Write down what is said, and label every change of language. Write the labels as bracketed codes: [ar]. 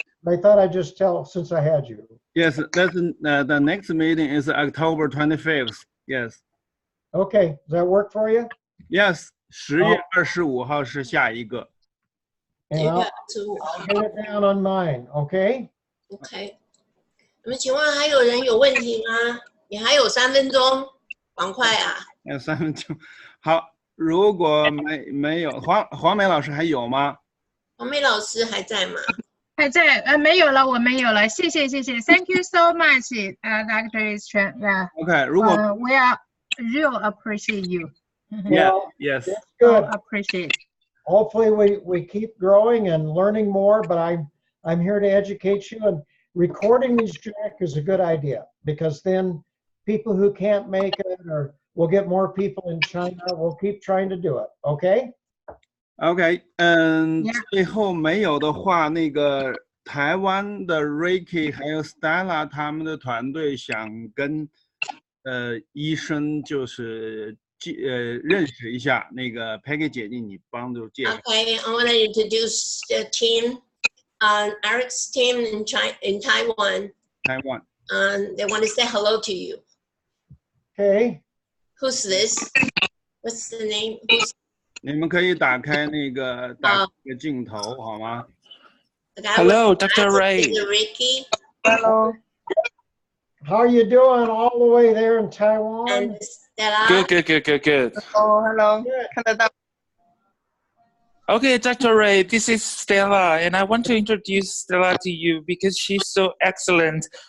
[en] But I thought I'd just tell, since I had you. Yes, that's the next meeting is October 25th. Yes. Okay. Does that work for you? Yes. [zh] 10月25号是下一个。 [en] And I'll get it down on mine. Okay. OK。 [zh] 那么请问还有人有问题吗？你还有3分钟，赶快啊！ 3分钟。好，如果没有，黄梅老师还有吗？黄梅老师还在吗？还在，没有了，我没有了，谢谢。 [en] Thank you so much, Dr. Chen. Yeah. [zh] OK， 如果 [en] we are real appreciate you. Yes. That's good. Appreciate. Hopefully we keep growing and learning more, but I'm here to educate you, and recording these, Jack, is a good idea, because then people who can't make it, or we'll get more people in China, we'll keep trying to do it. Okay? [zh] OK， 最后没有的话，那个台湾的 Ricky 还有 Stella 他们的团队想跟医生就是认识一下。那个 Peggy 姐姐，你帮助介绍。 [en] Okay, I want to introduce the team, Eric's team in Taiwan. Taiwan. They want to say hello to you. Okay. Who's this? What's the name? [zh] 你们可以打开那个镜头，好吗 [en] ？Hello, Dr. Ray. Ricky. Hello. How are you doing all the way there in Taiwan? And Stella. Good. Oh, hello. Okay, Dr. Ray, this is Stella, and I want to introduce Stella to you because she's so excellent.